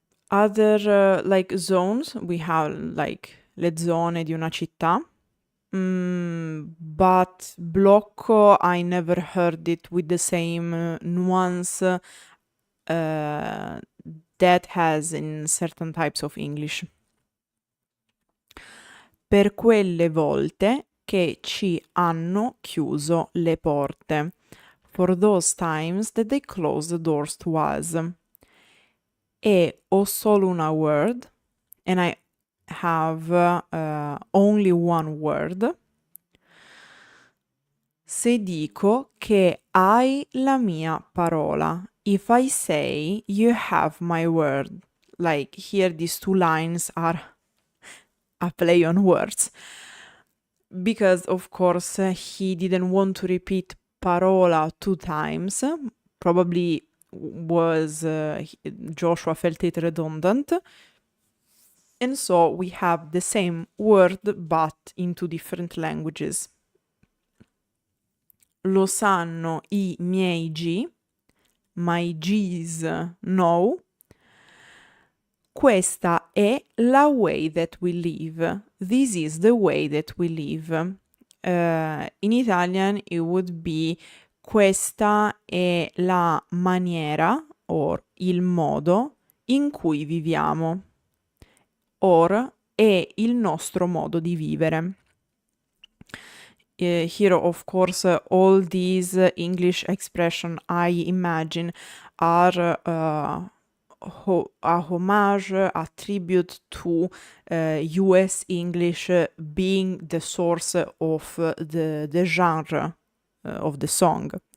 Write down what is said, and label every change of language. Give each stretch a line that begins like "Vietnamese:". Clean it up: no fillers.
English: Other like zones, we have like
Italian: le zone di una città,
English: but blocco, I never heard it with the same nuance that has in certain types of English.
Italian: Per quelle volte che ci hanno chiuso le porte.
English: For those times that they closed the doors to us.
Italian: E ho solo una word,
English: and I have only one word.
Italian: Se dico che hai la mia parola.
English: If I say you have my word. Like here these two lines are a play on words. Because of course he didn't want to repeat parola 2 times. Probably was Joshua felt it redundant. And so we have the same word but in 2 different languages.
Italian: Lo sanno I miei G,
English: my G's know.
Italian: Questa è la
English: way that we live. This is the way that we live. In Italian it would be
Italian: questa è la maniera or il modo in cui viviamo. Or è il nostro modo di vivere.
English: Here, of course, all these English expressions I imagine are a homage, a tribute to US English being the source of the genre of the song.